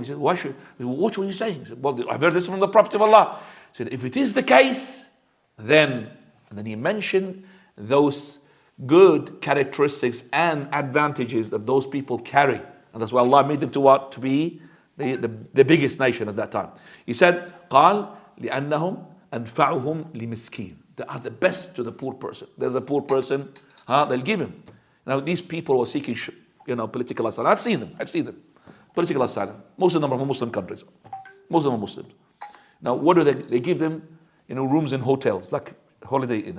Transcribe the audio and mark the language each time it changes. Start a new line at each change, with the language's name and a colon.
English: He said, what were you saying? He said, well, I've heard this from the Prophet of Allah. He said, if it is the case, then, and then he mentioned those good characteristics and advantages that those people carry. And that's why Allah made them to what? To be the biggest nation at that time.
Arabic: He said, قال لأنهم أنفعهم لمسكين.
English: They are the best to the poor person. There's a poor person, they'll give him. Now these people are seeking, political asylum. I've seen them. Political asylum. Most of them are from Muslim countries. Most of them are Muslims. Now what do they? They give them, rooms in hotels, like Holiday Inn.